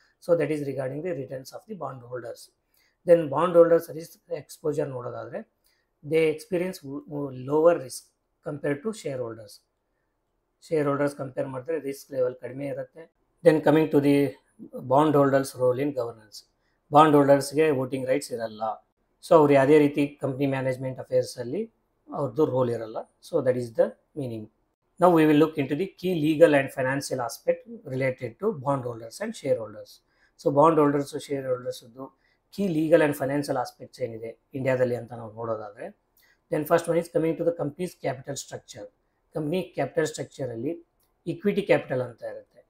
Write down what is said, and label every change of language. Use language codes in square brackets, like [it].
[en] So that is regarding the returns of the bond holders. Then bond holders risk exposure [kn] ನೋಡೋದಾದರೆ, [en] They experience lower risk compared to share holders. [kn] Share holders compare ಮಾಡಿದ್ರೆ risk level ಕಡಿಮೆ ಇರುತ್ತೆ. [en] Then coming to the bond holders role in governance. [kn] Bond ಹೋಲ್ಡರ್ಸ್ಗೆ voting rights ಇರಲ್ಲ. So ಅವ್ರು ಯಾವುದೇ ರೀತಿ company management ಅಫೇರ್ಸಲ್ಲಿ ಅವ್ರದ್ದು roll ಇರಲ್ಲ. [en] So that is the meaning. Now we will look into the key legal and financial aspect related to bond holders and shareholders. So bond holders and shareholders key legal and financial aspects [kn] ಏನಿದೆ ಇಂಡಿಯಾದಲ್ಲಿ ಅಂತ ನಾವು ನೋಡೋದಾದರೆ, [en] then first one is coming to the company's capital structure. [kn] Company capital ಸ್ಟ್ರಕ್ಚರಲ್ಲಿ equity capital ಅಂತ ಇರುತ್ತೆ.